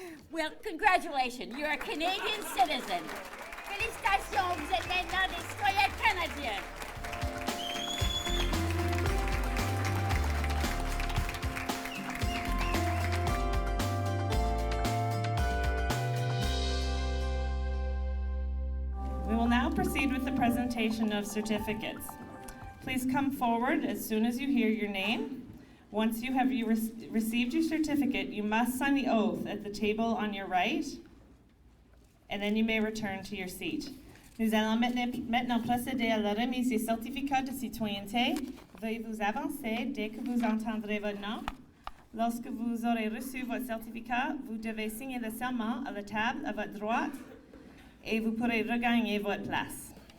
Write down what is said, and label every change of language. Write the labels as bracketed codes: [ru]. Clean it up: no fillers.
[en] Well, congratulations, you're a Canadian citizen. [fr] Félicitations, vous êtes maintenant des citoyens canadiens. [en] We will now proceed with the presentation of certificates. Please come forward as soon as you hear your name. Once you have received your certificate, you must sign the oath at the table on your right, and then you may return to your seat. [fr] Nous allons maintenant procéder à la remise des certificats de citoyenneté. Veuillez vous avancer dès que vous entendrez votre nom. Lorsque vous aurez reçu votre certificat, vous devez signer le serment à la table à votre droite et vous pourrez regagner votre place.